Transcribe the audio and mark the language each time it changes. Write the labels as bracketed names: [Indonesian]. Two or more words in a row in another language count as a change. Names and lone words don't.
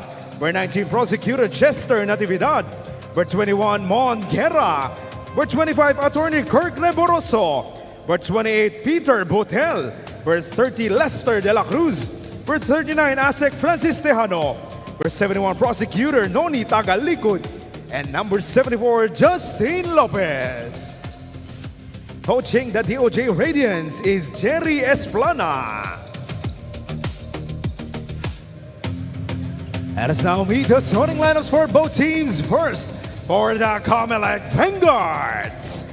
[English] Number 19, Prosecutor Chester Natividad. Number 21, Mon Guerra. Number 25, Attorney Kirk Leboroso. Number 28, Peter Botel. Number 30, Lester De La Cruz. Number 39, Asek Francis Tejano. Number 71, Prosecutor Noni Tagalikod. And number 74, Justin Lopez. Coaching the DOJ Radiance is Jerry Esplana. Let us now meet the starting lineups for both teams. First, for the COMELEC Vanguards.